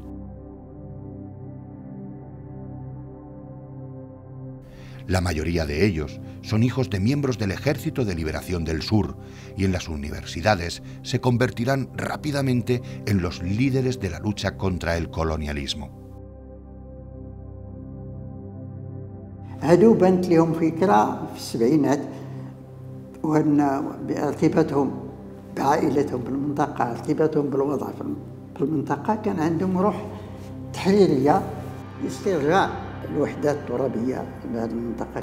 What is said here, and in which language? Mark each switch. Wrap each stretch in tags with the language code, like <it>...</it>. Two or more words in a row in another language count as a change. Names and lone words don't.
<es>La mayoría de ellos son hijos de miembros del Ejército de Liberación del Sur y en las universidades se convertirán rápidamente en los líderes de la lucha contra el colonialismo.</es> <ar>هادو بانت لهم فكرة في السبعينات، وأن ارتباطهم بعائلتهم بالمنطقة، ارتباطهم بالوضع في المنطقة، كان عندهم روح تحريرية لاسترجاع الوحدات الترابية في هذه المنطقة.</ar>